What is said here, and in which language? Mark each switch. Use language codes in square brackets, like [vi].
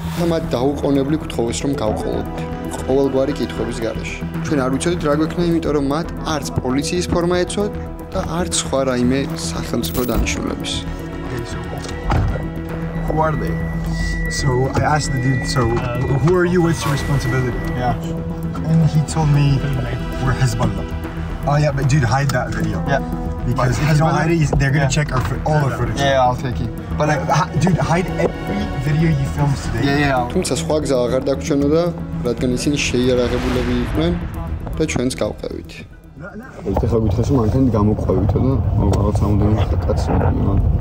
[ka] მათ დაუყოვნებლი გთხოვეს, რომ გავყოლოდით ყოველგვარი კითხვების გარეშე. ჩვენ არ ვიცოდით რა გვექნა, იმიტომ რომ მათ არც პოლიციის ფორმა ეცვათ და არც სხვა რაიმე სახელმწიფო დანიშნულების. [en] Who are they? So I asked the dude, so who are you? What's your responsibility? Yeah. And he told me we're Hezbollah. Oh yeah, but dude, hide that video. Yeah. Because if you don't hide it, they're gonna check all our footage. Yeah, I'll take it. But like, dude, hide every video you filmed today. Yeah. [ka] თუმცა სხვა გზა აღარ დაგჩვენოდა, რადგან ისინი შეიარაღებულები იყვნენ და ჩვენც გავყევით. ეს ხა გითხეს რომ მანქანით გამოგყვევითო და რაღაც ამოდენი კაცი მოდიო.